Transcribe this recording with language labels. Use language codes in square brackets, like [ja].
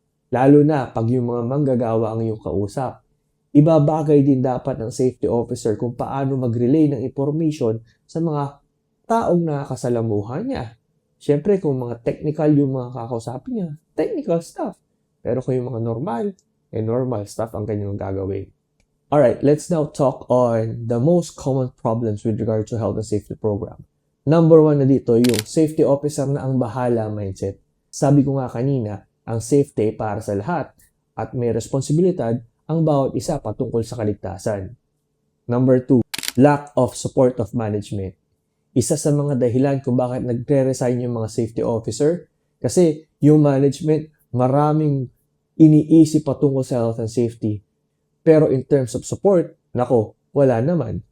[tl] Lalo na pag yung mga manggagawa ang iyong kausap. Ibabagay din dapat ng safety officer kung paano mag-relay ng information sa mga taong nakakasalamuhan niya. Siyempre, kung mga technical yung mga kakausapin niya, technical stuff. Pero kung yung mga normal, normal stuff ang kanyang gagawin. [en] Alright, let's now talk on the most common problems with regard to health and safety program. [tl] Number 1 na dito, yung safety officer na ang bahala mindset. Sabi ko nga kanina, ang safety para sa lahat at may responsibilidad ang bawat isa patungkol sa kaligtasan. [en] Number 2, lack of support of management. [tl] Isa sa mga dahilan kung bakit nagre-resign yung mga safety officer kasi yung management maraming iniisip patungkol sa health and safety. [en] Pero in terms of support, [tl] wala naman.